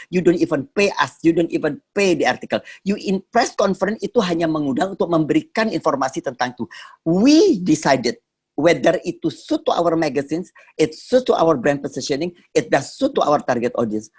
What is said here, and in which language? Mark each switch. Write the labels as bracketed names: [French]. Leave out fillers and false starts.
[English] You don't even pay us, you don't even pay the article. You in press conference [Indonesian] itu hanya mengundang untuk memberikan informasi tentang itu. [English] We decided whether itu suit to our magazines, it suit to our brand positioning, it does suit to our target audience.